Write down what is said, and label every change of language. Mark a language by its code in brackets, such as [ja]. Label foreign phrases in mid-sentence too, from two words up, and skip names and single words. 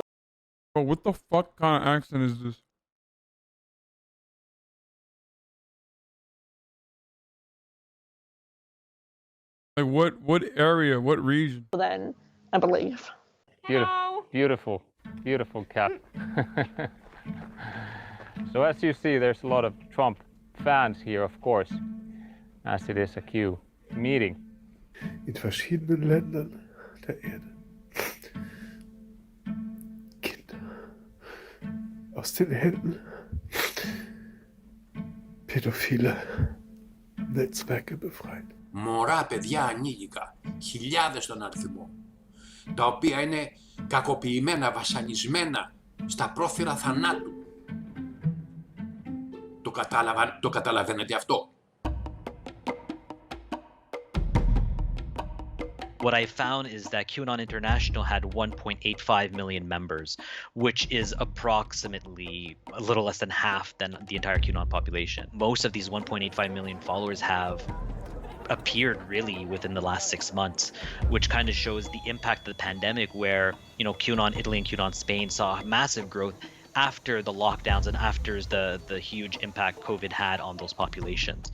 [en] Bro, what the fuck kind of accent is this? Like what area, what region? Then I believe. Beautiful, beautiful cat. So as you see, there's a lot of Trump fans here, of course, as it is a Q meeting. [de] In verschiedenen Ländern der Erde. Kinder aus den Händen pädophiler Netzwerke befreien. [el] Μωρά, παιδιά, ανήλικα, χιλιάδες στον αριθμό, τα οποία είναι κακοποιημένα, βασανισμένα στα πρόθυρα θανάτου. Το καταλαβαίνετε αυτό? [en] What I found is that QAnon International had 1.85 million members, which is approximately a little less than half than the entire QAnon population. Most of these 1.85 million followers have appeared really within the last 6 months, which kind of shows the impact of the pandemic, where, you know, QAnon Italy and QAnon Spain saw massive growth after the lockdowns and after the huge impact COVID had on those populations.